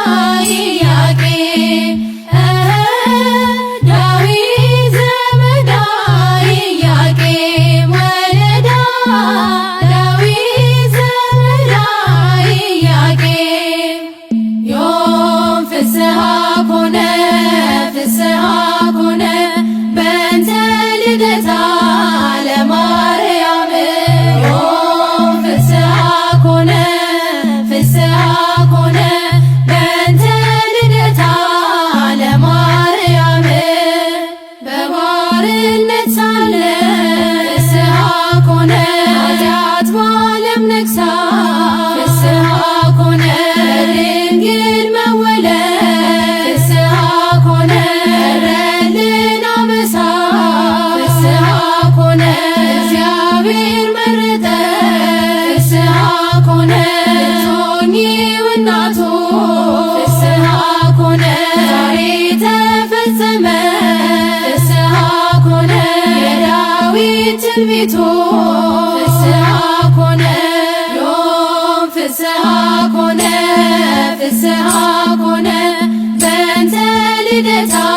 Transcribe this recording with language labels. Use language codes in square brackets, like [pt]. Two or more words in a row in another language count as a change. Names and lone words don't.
[gez] ኢያቄም ዳዊት ዘመዳ ኢያቄም ወለዳ ዳዊት ዘመዳ ኢያቄም ዮም ፍስሐ ኮነ ፍስሐ ኮነ በእንተ ልደታ ለማርያም ዮም ፍስሐ ኮነ ፍስሐ ኮነ በእንተ ልደታ ለማርያም [am] በባርነት ሳለ [gez] ፍስሐ ኮነ [am] ኃጢአት በዓለም ነግሣ [gez] ፍስሐ ኮነ [am] ድንግል መወለድ [gez] ፍስሐ ኮነ [am] ቀረልን አበሳ [gez] ፍስሐ ኮነ [am] እግዚአብሔር መረጠ [gez] ፍስሐ ኮነ [am] ልትሆኚው እናቱ [gez] ፍስሐ ኮነ [am] ዛሬ ተፈጸመ [gez] ፍስሐ ኮነ [am] የዳዊት ትንቢቱ [gez] ፍስሐ ኮነ ዮም ፍስሐ ኮነ ፍስሐ ኮነ በእንተ ልደታ